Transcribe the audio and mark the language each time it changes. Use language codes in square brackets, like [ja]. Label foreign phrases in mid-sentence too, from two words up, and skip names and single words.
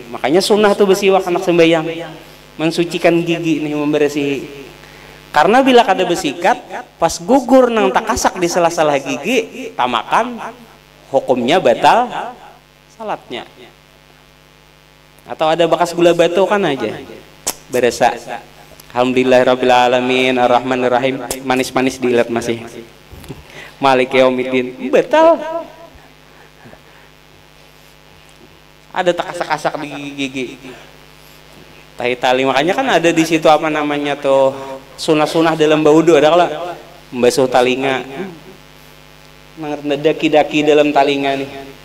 [bjn] Makanya sunnah tuh bersiwak anak sembahyang, mensucikan gigi nih, membersih. Karena bila kada bersikat, pas gugur nang takasak di sela-sela gigi, tamakan hukumnya batal salatnya. Atau ada bekas gula batu kan aja berasa. [ar] الحمد لله رب العالمين الرحمن الرحيم, [bjn] manis-manis diilat masih. [ar] مالك يوم الدين [bjn] batal. Ada takasak-kasak di gigi. Tahi tali, makanya kan ada di situ apa namanya tuh sunah-sunah dalam baudu, ada kalau membasuh talinga, daki-daki dalam talinga nih.